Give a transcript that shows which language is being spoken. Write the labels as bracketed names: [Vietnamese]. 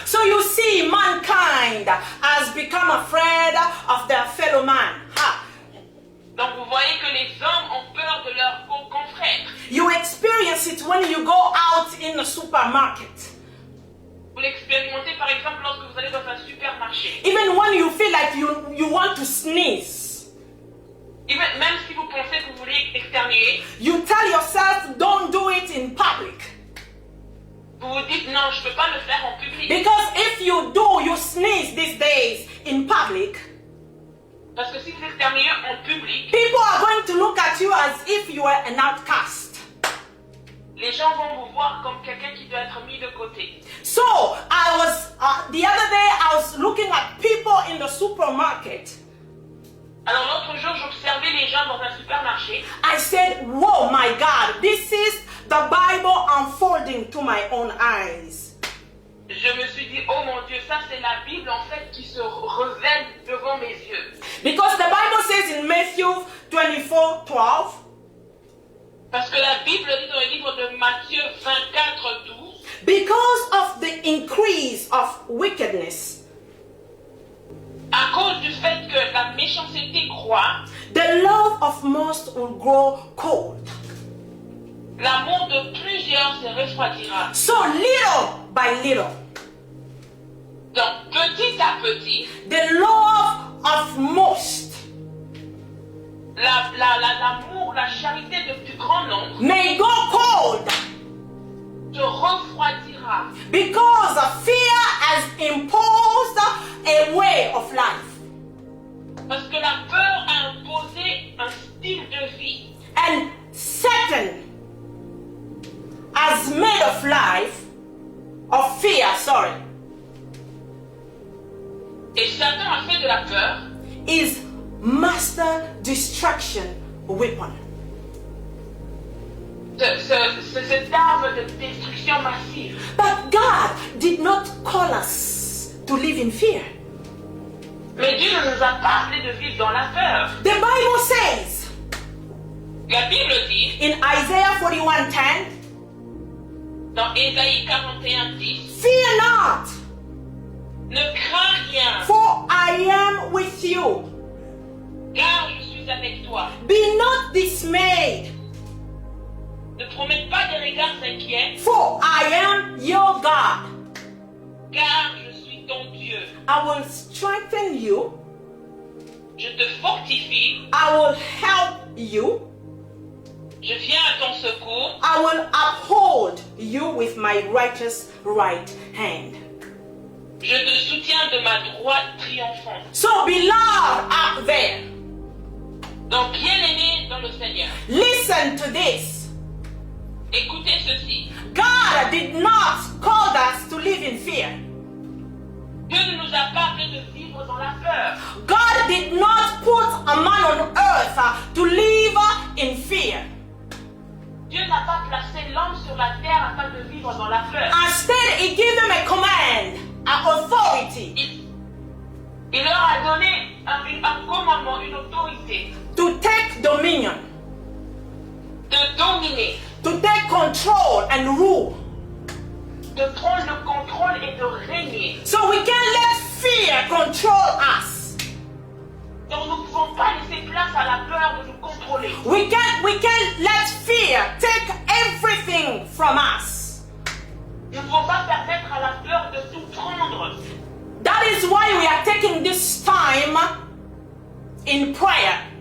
[English] So you see, mankind has become afraid of their fellow man. Ha. [French] Donc vous voyez que les hommes ont peur de leurs confrères. [English] You experience experience it when you go out in the supermarket. [French] Vous l'expérimentez par exemple lorsque vous allez dans un supermarché. [English] Even when you feel like you want to sneeze, [French] Même si vous pensez que vous voulez externuer, [English] you tell yourself, don't do it in public. [French] vous vous dites non, je ne peux pas le faire en public. [English] Because if you do, you sneeze these days in public, [French] Parce que si vous externuez en public, [English] people are going to look at you as if you were an outcast. [French] les gens vont vous voir comme quelqu'un qui doit être mis de côté. [English] So I was, the other day I was looking at people in the supermarket. [French] Alors l'autre jour, j'observais les gens dans un supermarché. [English] I said, whoa, my God, this is the Bible unfolding to my own eyes. [French] Je me suis dit, oh mon Dieu, ça c'est la Bible en fait qui se révèle devant mes yeux. [English] Because the Bible says in Matthew 24:12, [French] Parce que la Bible dit dans le livre de Matthieu 24:12, [English] because of the increase of wickedness, [French] à cause du fait que la méchanceté croît, [English] the love of most will grow cold. [French] l'amour de plusieurs se refroidira. [English] So little by little, [French] Donc petit à petit, [English] the love of most [French] l'amour, la charité de plus grand nombre [English] may go cold [French] se refroidira. [English] because fear has imposed a way of life. [French] Parce que la peur a imposé un style de vie. [English] And Satan has made of life, of fear, [French] Et Satan a fait de la peur [English] is master destruction weapon. [French] cette arme de destruction massive. [English] But God did not call us to live in fear. [French] Mais Dieu ne nous a pas appelés de vivre dans la peur. [English] The Bible says [French] La Bible dit, [English] in Isaiah 41:10, [French] dans Ésaïe 41:10, [English] fear not, [French] ne crains rien, [English] for I am with you. [French] car je suis avec toi. [English] Be not dismayed, [French] Ne promets pas des regards inquiets, [English] for I am your God. [French] car je suis ton Dieu. [English] I will strengthen you. [French] Je te fortifie, [English] I will help you. [French] je viens à ton secours, [English] I will uphold you with my righteous right hand. [French] je te soutiens de ma droite triomphante. [English] So, beloved out there, [French] Donc bien-aimés dans le Seigneur, [English] listen to this. [French] écoutez ceci. [English] God did not call us to live in fear. [French] Dieu ne nous a pas appelés de vivre dans la peur. [English] God did not put a man on earth to live in fear. [French] Dieu n'a pas placé l'homme sur la terre afin de vivre dans la peur. [English] Instead, He gave them a command, an authority [French] Il leur a donné un commandement, une autorité [English] to take dominion, [French] de dominer, [English] to take control and rule. [French] de prendre le contrôle et de régner. [English] So we can't let fear control us. [French] Donc nous ne pouvons pas laisser place à la peur de nous contrôler. [English] We can't let fear take everything from us. [French] Nous ne pouvons pas permettre à la peur de tout prendre. [English] That is why we are taking this time in prayer,